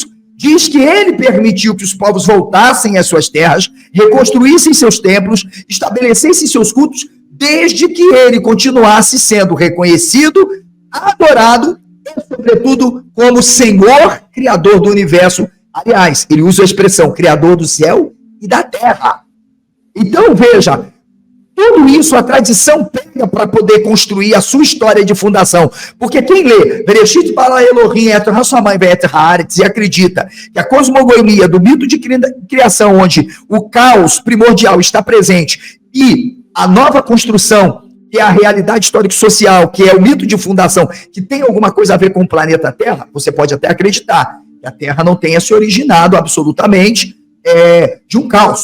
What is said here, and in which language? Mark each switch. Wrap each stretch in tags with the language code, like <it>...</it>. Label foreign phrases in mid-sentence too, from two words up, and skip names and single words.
<pt>Diz que ele permitiu que os povos voltassem às suas terras, reconstruíssem seus templos, estabelecessem seus cultos, desde que ele continuasse sendo reconhecido, adorado e, sobretudo, como Senhor, Criador do universo. Aliás, ele usa a expressão Criador do céu e da terra. Então, veja, tudo isso a tradição pega para poder construir a sua história de fundação. Porque quem lê</pt> <he>בראשית ברא אלהים את השמים ואת הארץ</he> <pt>e acredita que a cosmogonia do mito de criação, onde o caos primordial está presente, e a nova construção, que é a realidade histórico-social, que é o mito de fundação, que tem alguma coisa a ver com o planeta Terra, você pode até acreditar que a Terra não tenha se originado absolutamente de um caos.</pt>